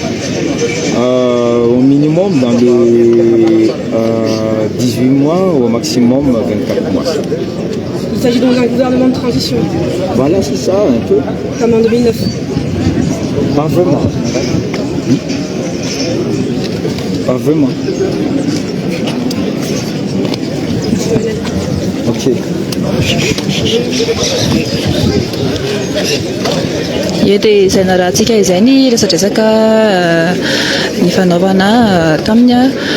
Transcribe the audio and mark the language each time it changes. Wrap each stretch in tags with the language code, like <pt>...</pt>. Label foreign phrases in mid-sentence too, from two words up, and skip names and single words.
<fr>Au minimum dans les 18 mois ou au maximum 24 mois. Il s'agit donc d'un gouvernement de transition? Voilà, c'est ça, un peu. Comme en 2009? Pas vraiment. Pas vraiment. Ok.</fr> <mg>Ie dia izay narahantsika izay ny resadresaka ny fanaovana tamin'ny</mg>